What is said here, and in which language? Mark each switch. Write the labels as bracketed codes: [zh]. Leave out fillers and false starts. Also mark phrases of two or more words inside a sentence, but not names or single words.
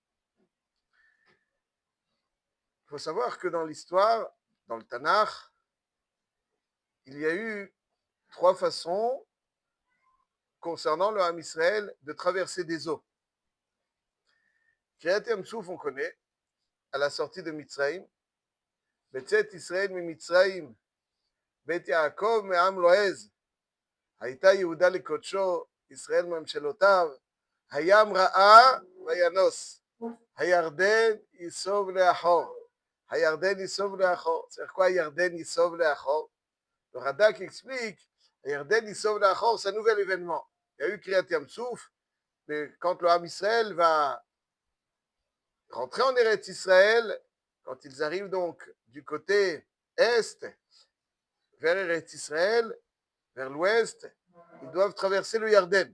[fr] Il faut savoir que dans l'histoire, dans le Tanakh, il y a eu 3 façons concernant le [he] עם ישראל [fr] de traverser des eaux. [he] קריעת ים סוף, [fr] on connaît, à la sortie de Mitzrayim. [he] בצאת ישראל ממצרים בית יעקב מעם לועז. הייתה יהודה לקודשו, ישראל ממשלותיו, הים ראה וינוס, הירדן ייסוב לאחור. הירדן ייסוב לאחור. [fr] C'est quoi [he] הירדן ייסוב לאחור? [fr] Le Radak explique, [he] הירדן ייסוב לאחור, [fr] c'est un nouvel événement. Il y a eu [he] קריעת ים סוף, [fr] mais quand le [he] עם ישראל [fr] va rentrer en Eretz Israël, quand ils arrivent donc du côté est, vers Eretz Israël, vers l'ouest, ils doivent traverser le Yarden.